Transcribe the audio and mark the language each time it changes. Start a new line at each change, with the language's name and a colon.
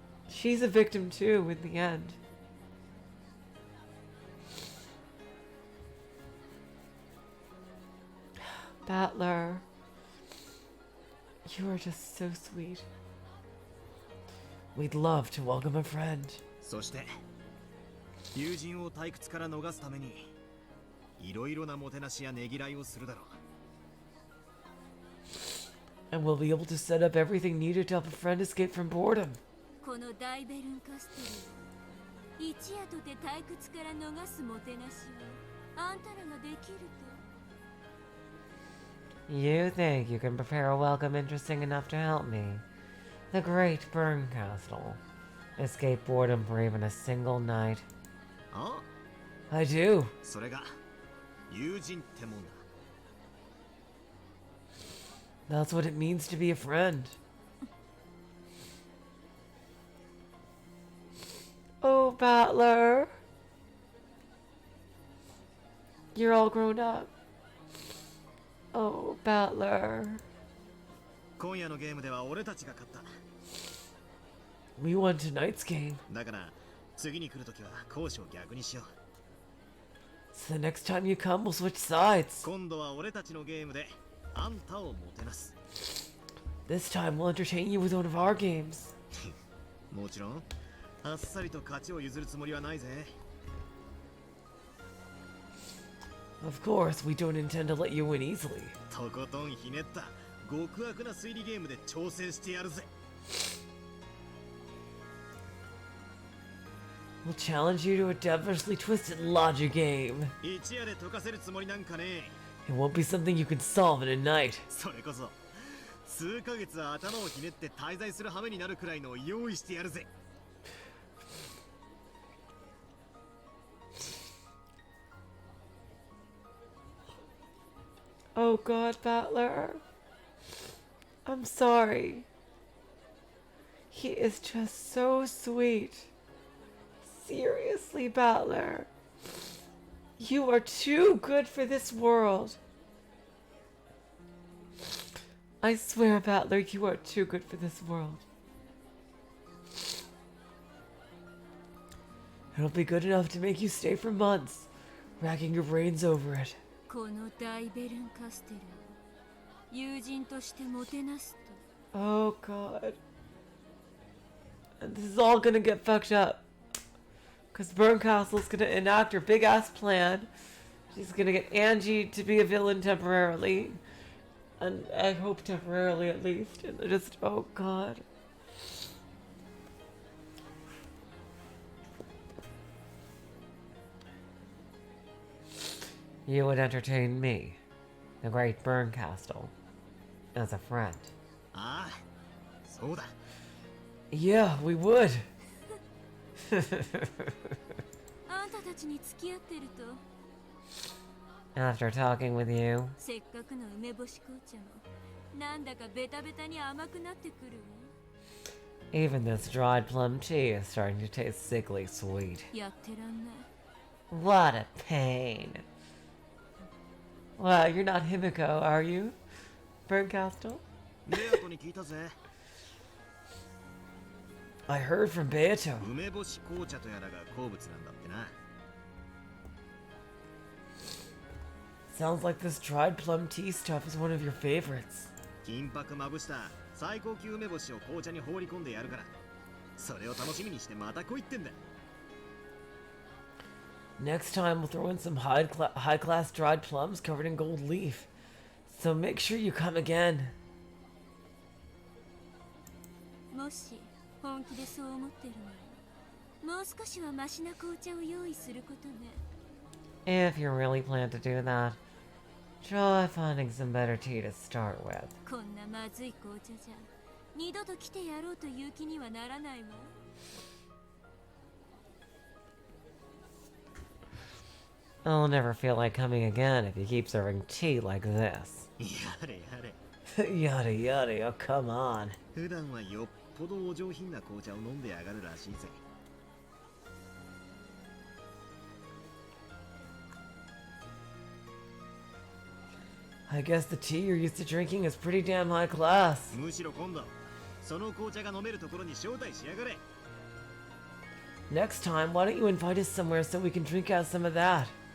English: She's a victim too in the end. Battler. You are just so sweet. We'd love to welcome a friend.
Japanese: そして友人を退屈から逃すためにいろいろなもてなしやねぎらいをするだろう。
English: And we'll be able to set up everything needed to help a friend escape from boredom.
Japanese: この大ベルンカステルを一夜とて退屈から逃すもてなしをあんたらができると。
English: you think you can prepare a welcome interesting enough to help me, the great Bernkastel, escape boredom for even a single night? ああ、 I do.
Japanese: それが友人ってもんだ。
English: That's what it means to be a friend. Oh, Battler. You're all grown up. Oh, Battler.
Japanese: 今夜のゲームでは俺たちが勝った。
English: We won tonight's game.
Japanese: だから次に来るときは攻守を逆にしよう。
English: So the next time you come, we'll switch sides.
Japanese: 今度は俺たちのゲームであんたをもてなす。
English: This time we'll entertain you with one of our games.
Japanese: もちろんあっさりと勝ちを譲るつもりはないぜ。
English: Of course, we don't intend to let you win easily.
Japanese: とことんひねった極悪な推理ゲームで挑戦してやるぜ。
English: We'll challenge you to a devilishly twisted logic game.
Japanese: 一夜で解かせるつもりなんかね。
English: It won't be something you can solve in a night.
Japanese: それこそ数ヶ月頭をひねって滞在する羽目になるくらいの用意してやるぜ。
English: Oh God, Battler. I'm sorry. He is just so sweet. Seriously, Battler. You are too good for this world. I swear, Battler, you are too good for this world. It'll be good enough to make you stay for months, racking your brains over it.
Japanese: この大ベルンカステルを友人としてもてなすと。
English: Oh God. And this is all gonna get fucked up. Because Bernkastel's gonna enact her big ass plan. She's gonna get Angie to be a villain temporarily. And I hope temporarily at least. And just, oh God. you would entertain me, the great Bernkastel, as a friend.
Japanese: ああ、そうだ。
English: Yeah, we would.
Japanese: あんたたちに付き合ってると
English: After talking with you,
Japanese: せっかくの梅干し紅茶もなんだかベタベタに甘くなってくるわ。
English: even this dried plum tea is starting to taste sickly sweet.
Japanese: やってらんない。
English: What a pain. Well, you're not Himiko, are you, Bernkastel?
Japanese: ベアトに聞いたぜ。
English: I heard from Beato.
Japanese: 梅干し紅茶とやらが好物なんだってな。
English: Sounds like this dried plum tea stuff is one of your favorites.
Japanese: 金箔まぶした最高級梅干しを紅茶に放り込んでやるから、それを楽しみにしてまた来いってんだ。
English: Next time we'll throw in some high-class dried plums covered in gold leaf. So make sure you come again.
Japanese: もし本気でそう思ってるならもう少しはマシな紅茶を用意することね。
English: If you really plan to do that, try finding some better tea to start with.
Japanese: こんなまずい紅茶じゃ二度と来てやろうという気にはならないわ。
English: I'll never feel like coming again if you keep serving tea like this.
Japanese: やれやれ。
English: Yada yada, oh come on.
Japanese: 普段はよっぽどお上品な紅茶を飲んでやがるらしいぜ。
English: I guess the tea you're used to drinking is pretty damn high class.
Japanese: むしろ今度、その紅茶が飲めるところに招待しやがれ。
English: Next time, why don't you invite us somewhere so we can drink out some of that?